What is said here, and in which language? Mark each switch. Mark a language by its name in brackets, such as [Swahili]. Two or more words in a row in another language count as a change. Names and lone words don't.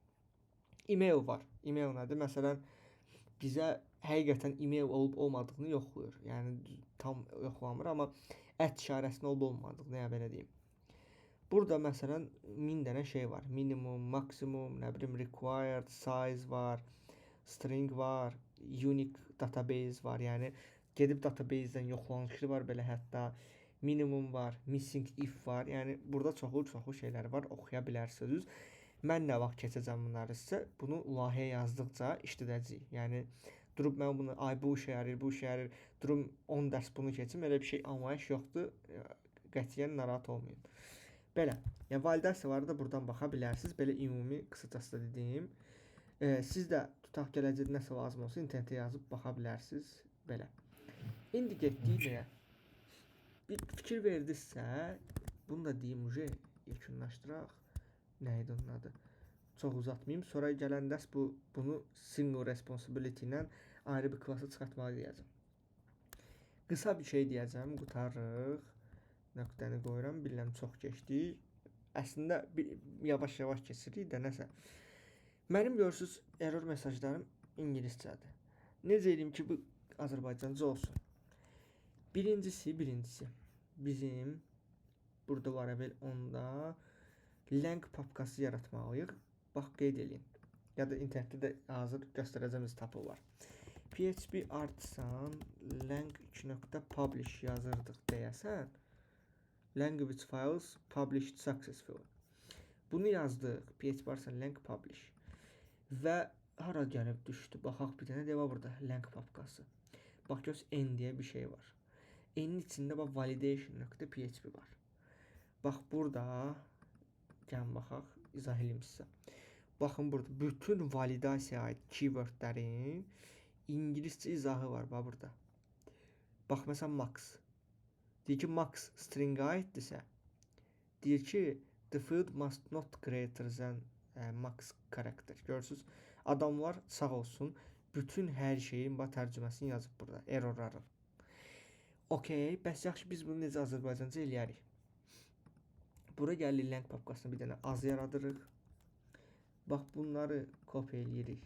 [Azerbaijani] Email var. Email nədir? Məsələn, bizə həqiqətən email olub olmadığını yoxlayır. Yəni tam yoxlamır, amma işarəsinin olub olmadığını, ya belə deyim. Burada məsələn 1000 dənə şey var. Minimum, maksimum, nə bilim required, size var, string var, [English] unique database [Azerbaijani] var. Yəni gedib database-dən yoxlanışlı var belə, hətta minimum var, [English] missing if var. [Azerbaijani] Yəni burada çoxlu şeylər var, oxuya bilərsiniz. Mən nə vaxt keçəcəm bunları sizə? Bunu layihəyə yazdıqca işlədəcəyik. Yəni durub mən bunu bu işə yarayır, bu işə yarayır, durum 10 dərs bunu keçim, elə bir şey anlayış yoxdur. Qətiyyən narahat olmayın. Belə. Yəni validasiyaları da buradan baxa bilərsiniz. Belə ümumi qısacası da dediyim. Siz də tutaq gələcəkdə nəsə lazım olsa internetə yazıb baxa bilərsiniz. Belə. İndi getdik nəyə? Bir fikir verdinizsə, bunu da deyim yekunlaşdıraq. Nə idi onun adı? Çox uzatmayım. Sonra gələn dərs bunu [English] single responsibility [Azerbaijani] ilə ayrı bir klasa çıxartmalı deyəcəm. Qısa bir şey deyəcəm, qutarırıq. Nöqtəni qoyuram. Bilirəm çox keçdik. Əslində yavaş-yavaş keçirik də nəsə. Mənim görürsüz error mesajlarım ingiliscədir. Necə edeyim ki bu Azərbaycanca olsun? Birincisi. Bizim burada variabel 10-da lang papkası yaratmalıyıq. Bax qeyd eləyin. Ya da internetdə də hazır göstərəcəyimiz tapı var. PHP [English] artisan lang 2.publish [Azerbaijani] yazırdıq deyəsən. Language files published successfully. Bunu yazdıq. [English] PHP artisan lang publish. [Azerbaijani] Və hara gəlib düşdü? Baxaq bir dənə də var burada lang papkası. Bax göz n deyə bir şey var. N'in içində bax validation.php var. Bax burada gəlin baxaq, izah edeyim sizə. Baxın burada bütün validasiyaya aid keywordlərin ingiliscə izahı var bax burada. Bax məsələn max. Deyir ki max string aiddirsə, deyir ki [English] the field must not greater than max character. [Azerbaijani] Görürsüz? Adamlar sağ olsun bütün hər şeyin bax tərcüməsini yazıb burada, errorları. Okay, bəs yaxşı biz bunu necə Azərbaycanca eləyərik? Bura gəlirik lang papkasını bir dənə az yaradırıq. Bax bunları kopya eləyirik.